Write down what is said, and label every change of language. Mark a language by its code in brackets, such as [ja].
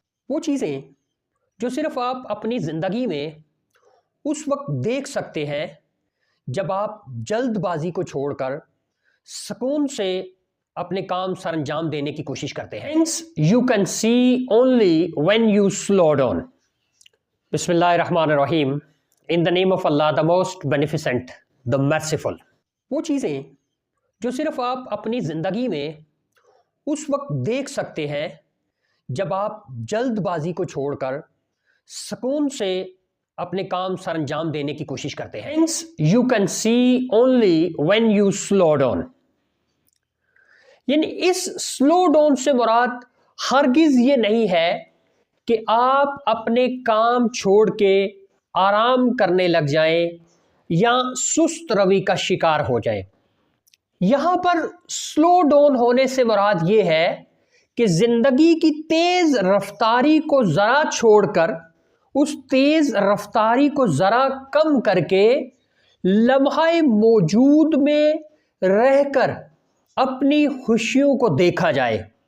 [ur] وہ چیزیں جو صرف آپ اپنی زندگی میں اس وقت دیکھ سکتے ہیں جب آپ جلد بازی کو چھوڑ کر سکون سے اپنے کام سر انجام دینے کی کوشش کرتے ہیں. [en] Things you can see only when you slow down. [ar] بسم اللہ الرحمن الرحیم. [en] In the name of Allah, the most beneficent, the merciful. [ur] وہ چیزیں جو صرف آپ اپنی زندگی میں اس وقت دیکھ سکتے ہیں جب آپ جلد بازی کو چھوڑ کر سکون سے اپنے کام سر انجام دینے کی کوشش کرتے ہیں. [en] Things you can see only when you slow down. [ur] یعنی اس سلو ڈاؤن سے مراد ہرگز یہ نہیں ہے کہ آپ اپنے کام چھوڑ کے آرام کرنے لگ جائیں یا سست روی کا شکار ہو جائیں. یہاں پر سلو ڈاؤن ہونے سے مراد یہ ہے کہ زندگی کی تیز رفتاری کو ذرا چھوڑ کر اس تیز رفتاری کو ذرا کم کر کے لمحہ موجود میں رہ کر اپنی خوشیوں کو دیکھا جائے.